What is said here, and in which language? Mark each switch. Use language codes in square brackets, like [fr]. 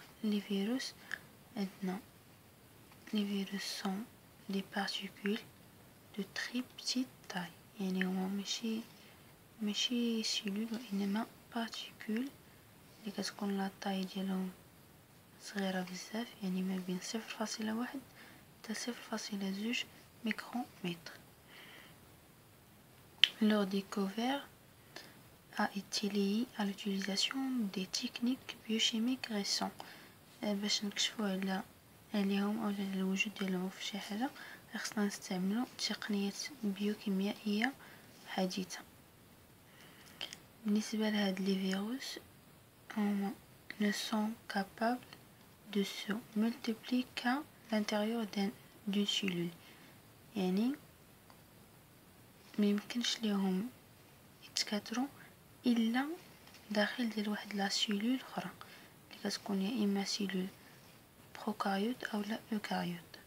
[ar] لي فيروس عندنا [fr] les virus sont des particules de très petite taille، [ar] يعني هما ماشي سيلول وانما بارتيكول اللي كتكون لا طاي ديالهم صغيره بزاف، يعني ما بين 0.1 حتى 0.2 ميكرومتر. [fr] Leur découverte a été liée à l'utilisation des techniques biochimiques récentes. [ar] باش نكشفوا عليهم او على الوجود ديالهم في شي حاجه خصنا نستعملوا تقنيات بيوكيميائيه حديثه. بالنسبه لهاد لي فيروس هما [fr] ne sont capables de se multiplier qu'à l'intérieur d'une cellule، [ar] يعني ما يمكنش ليهم يتكاثروا الا داخل ديال واحد لا سيلول اخرى اللي كتكون يا اما سيلول بروكاريوت او لا ايوكاريوت.